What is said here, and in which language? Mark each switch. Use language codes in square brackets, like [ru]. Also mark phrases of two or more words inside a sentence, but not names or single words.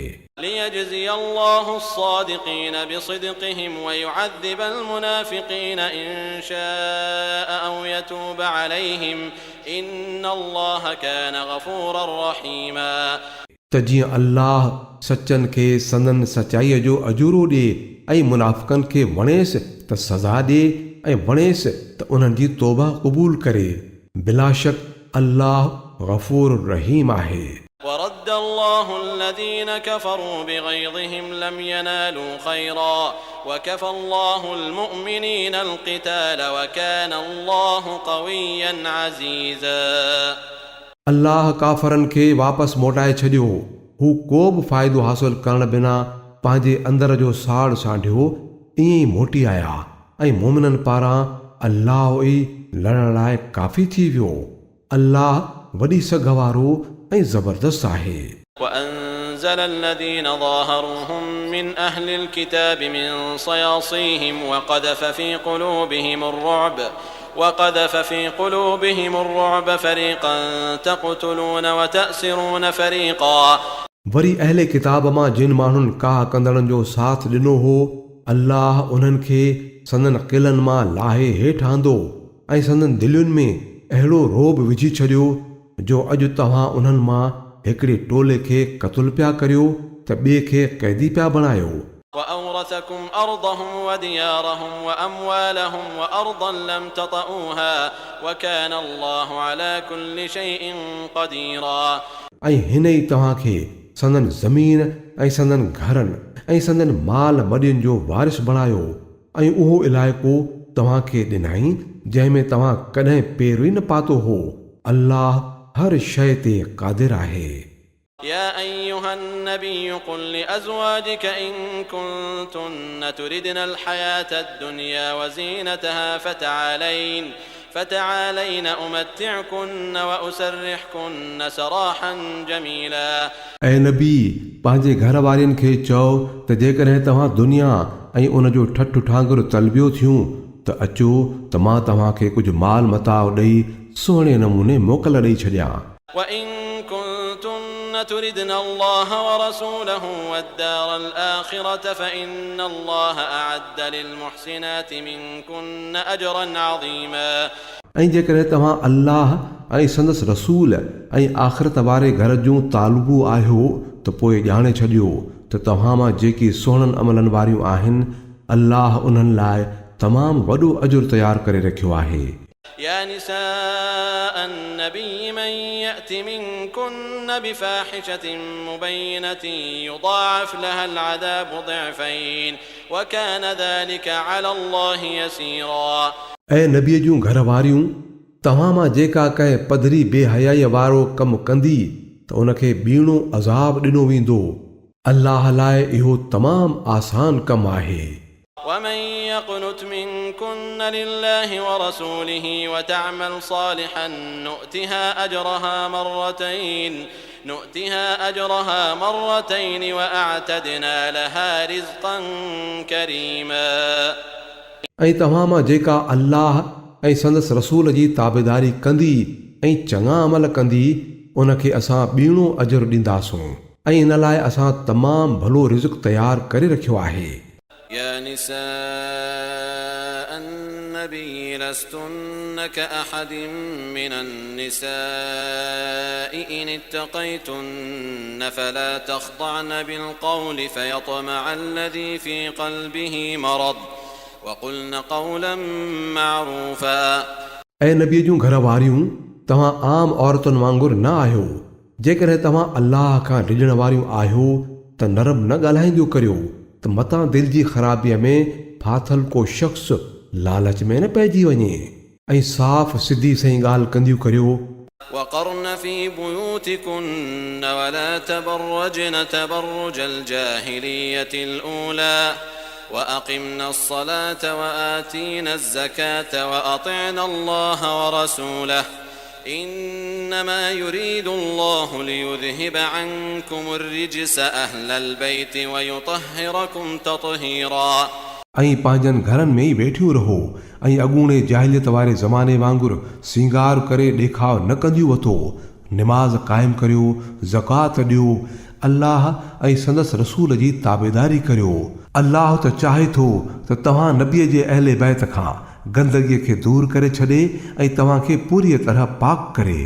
[ar] ليجزي الله الصادقين بصدقهم ويعذب المنافقين إن شاء أو يتوب عليهم إن الله كان غفورا رحيما [sd] त जीअं अल्लाह सचनि खे संदन सचाईअ जो अजूरो ॾिए ऐं मुनाफ़िकनि खे वणेसि त सज़ा ॾिए ऐं वणेसि त उन्हनि जी तौबा क़बूल करे बिलाशक अल्लाह गफ़ूर रहीम आहे [ar] ورد الله الذين كفروا بغيظهم لم ينالوا خيرا وكفى الله المؤمنين القتال وكان الله قويا عزيزا [sd] अल्लाह काफ़रनि खे वापसि मोटाए छॾियो हू को बि फ़ाइदो हासिल करण बिना पंहिंजे अंदर जो साड़ सांढियो ईअं ई मोटी आया ऐं मोमिननि पारां अल्लाह ई लड़ण लाइ काफ़ी थी वियो अल्लाह वॾी सघ वारो ऐं ज़बरदस्त आहे [ar] وأنزل الذين ظاهروهم من أهل الكتاب من صياصيهم وقذف في قلوبهم الرعب فريقا تقتلون وتأسرون فريقا [sd] वरी अहले किताब मां जिन माण्हुनि काह कंदड़नि जो साथ ॾिनो हो अल्लाह उन्हनि खे संदन क़िलनि मां लाहे हेठि आंदो ऐं संदन दिलियुनि में अहिड़ो रोब विझी छॾियो जो अॼु तव्हां उन्हनि मां हिकिड़े टोले खे क़तल पिया करियो त ॿिए खे क़ैदी पिया बणायो [ar] وأورثكم أرضهم وديارهم وأموالهم وأرضا لم تطئوها وكان الله على كل شيء قديرا [sd] ऐं हिन ई तव्हांखे संदन ज़मीन ऐं संदन घरनि ऐं संदन माल मॾियुनि जो वारिस बणायो ऐं उहो इलाइक़ो तव्हांखे ॾिनाई जंहिंमें तव्हां कॾहिं पेर ई न पातो हो अल्लाह हर शइ ते क़ादिर आहे [ar] يا أيها النبي قل لأزواجك إن كنتن تردن الحياة الدنيا وزينتها فتعالين أمتعكن وأسرحكن سراحا جميلا [sd] ऐं नबी पंहिंजे घर वारियुनि खे चओ त जेकॾहिं तव्हां दुनिया ऐं उन जो ठठु ठांगुर तलबियो थियूं त अचो त मां तव्हांखे कुझु माल मताउ ॾेई सुहिणे नमूने मोकल ॾेई छॾियां [ar] وإن كنتن تردن الله ورسوله والدار الآخرة فإن الله أعد للمحسنات منكن أجرا عظيما [sd] ऐं जेकॾहिं तव्हां अल्लाह ऐं संदसि रसूल ऐं आख़िरत वारे घर जूं तालुबू आहियो त पोइ ॼाणे छॾियो त तव्हां मां जेकी सुहिणनि अमलनि वारियूं आहिनि अल्लाह उन्हनि लाइ तमामु वॾो अजुर तयारु करे रखियो आहे। [ar] يا نساء النبي من يأت منكن بفاحشة مبينة يضاعف لها العذاب ضعفين وكان ذلك على الله يسيرا [sd] ऐं नबीअ जूं घर वारियूं तव्हां मां जेका कंहिं पधरी बेहयाईअ वारो कमु कंदी त उनखे ॿीणो अज़ाब ॾिनो वेंदो। अल्लाह लाइ इहो तमामु आसान कमु आहे। [ar] ومن يقنت منكن لله ورسوله وتعمل صالحا نؤتها أجرها مرتين وأعتدنا لها رزقا كريما [sd] ऐं तव्हां मां जेका अल्लाह ऐं संदसि रसूल जी ताबेदारी कंदी ऐं चङा अमल कंदी उनखे असां ॿीणो अजर ॾींदासूं ऐं इन लाइ असां तमामु भलो रिज़्क़ तयारु करे रखियो आहे। [ar] يا نساء النبي لستن كأحد من النساء إن اتقيتن فلا تخضعن بالقول فيطمع الذي في قلبه مرض وقلن قولا معروفا [sd] ऐं नबीअ जूं घर वारियूं तव्हां आम औरतुनि वांगुरु न आहियो। जेकॾहिं तव्हां अल्लाह खां डिॼण वारियूं आहियो त नरम न ॻाल्हाईंदियूं करियो त मतां दिलि जी ख़राबीअ में फाथल को शख़्स लालच में न पइजी वञे ऐं साफ़ सिधी सही ॻाल्हि कंदियूं करियो। [ar] وقرن في بيوتكن ولا تبرجن تبرج الجاهلية الأولى وأقمنا الصلاة وآتينا الزكاة وأطعنا الله ورسوله إنما يريد الله ليذهب عنكم الرجس أهل البيت ويطهركم تطهيرا [sd] ऐं पंहिंजनि घरनि में ई वेठियूं रहो ऐं अॻूणे जाहिलियत वारे ज़माने वांगुरु सिंगार करे ॾेखाव न कंदियूं वठो। निमाज़ क़ाइमु करियो, ज़कात ॾियो, अल्लाह ऐं संदसि रसूल जी ताबेदारी करियो। अल्लाह त चाहे थो त तव्हां नबीअ जे अहले बैत खां गंदगीअ खे दूर करे छॾे ऐं तव्हांखे पूरी तरह पाक करे।